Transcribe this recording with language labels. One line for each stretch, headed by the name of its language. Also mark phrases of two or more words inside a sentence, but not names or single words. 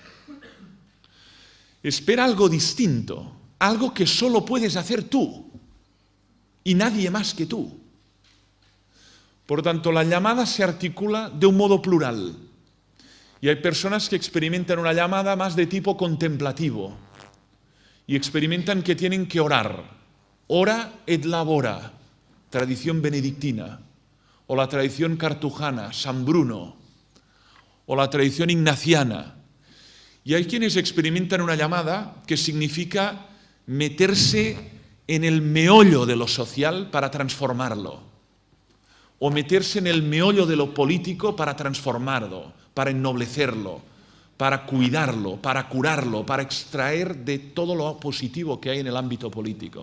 Spanish: Espera algo distinto, algo que solo puedes hacer tú y nadie más que tú. Por tanto, la llamada se articula de un modo plural. Y hay personas que experimentan una llamada más de tipo contemplativo y experimentan que tienen que orar.
Latin: Ora et labora,
Spanish: tradición benedictina, o la tradición cartujana, San Bruno, o la tradición ignaciana. Y hay quienes experimentan una llamada que significa meterse en el meollo de lo social para transformarlo, o meterse en el meollo de lo político para transformarlo, para ennoblecerlo, para cuidarlo, para curarlo, para extraer de todo lo positivo que hay en el ámbito político.